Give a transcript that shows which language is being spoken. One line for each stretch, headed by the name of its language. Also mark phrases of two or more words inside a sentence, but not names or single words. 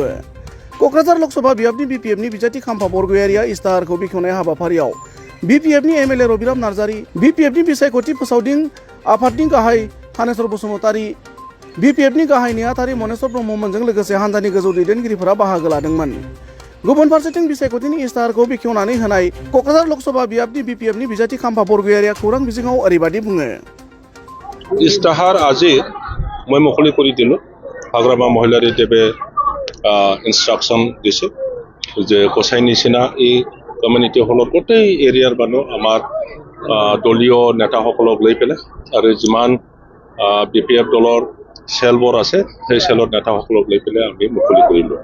Bodo: क'क्राझार लकसभा बियाबनि BPFनि बिजाथि खाम्फा बरगयारिया इस्ताहारखौ बेखेवनाय हाबाफारियाव BPFनि MLA रबिराम नार्जारी, BPFनि बिसायख'थि फोसावदिं आफादनि गाहाय थानेश्वर बसुमतारी, BPFनि गाहाय नेहाथारि मनेश्वर ब्रह्ममोनजों लोगोसे हानजानि गोजौ दैदेनगिरिफोरा बाहागो लादोंमोन। गुबुन फारसेथिं बिसायख'थिनि इस्ताहारखौ बेखेवनानै होनाय क'क्राझार लकसभा बियाबनि BPFनि बिजाथि खाम्फा बरगयारिया खौरां बिजोङाव ओरैबायदि बुङो।
Assamese: ইস্তাহাৰ আজি মই মুকলি কৰি দিলোঁ। হাগ্ৰামা মহিলাৰী দেৱে ইনষ্ট্ৰাকশ্যন দিছে যে গোসাই নিচিনা এই
English: community hallৰ
Assamese: গোটেই এৰিয়াৰ মানুহ আমাৰ দলীয় নেতাসকলক লৈ পেলাই আৰু যিমান BPF দলৰ চেলবোৰ আছে সেই চেলৰ নেতাসকলক লৈ পেলাই আমি মুকলি কৰিলোঁ।